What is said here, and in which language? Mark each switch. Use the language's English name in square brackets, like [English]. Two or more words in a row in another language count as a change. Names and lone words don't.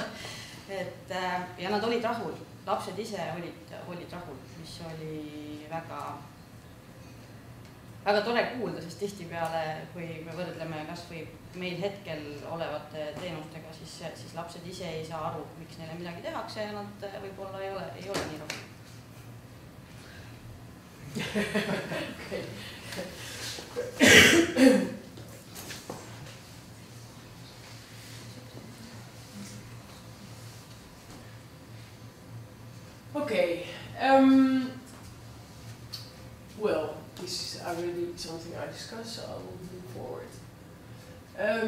[Estonian] Ja nad olid rahul, lapsed ise olid rahul, mis oli väga tore kuulda, sest tihtipeale, kui me võrdleme kas või meil hetkel olevate teenustega, siis lapsed ise ei saa aru, miks neile midagi tehakse ja nad võib-olla ei ole nii rahul. [English] Okay. Well, this is already something I discussed, so I will move forward.